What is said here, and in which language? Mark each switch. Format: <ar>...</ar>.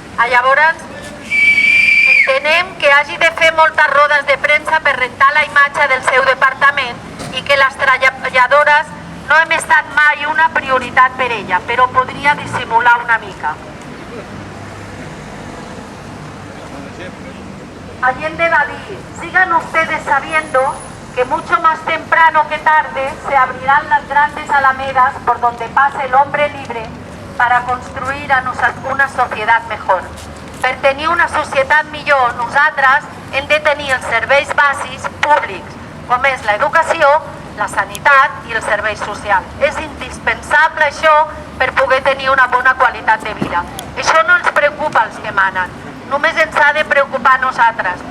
<ca>Llavors, entenem que hagi de fer moltes rodes de premsa per rentar la imatge del seu departament i que les treballadores no hem estat mai una prioritat per ella, però podria dissimular una mica.</ca> <es>Allende</es> <ca>va dir,</ca> <es>sigan ustedes sabiendo que mucho más temprano que tarde se abrirán las grandes alamedas por donde pase el hombre libre para construir una societat mejor.</es> <ca>Per tenir una societat millor, nosaltres hem de tenir els serveis bàsics públics, com és l'educació, la sanitat i els serveis socials. És indispensable això per poder tenir una bona qualitat de vida. Això no ens preocupa als que manen, només ens ha de preocupar a nosaltres.</ca>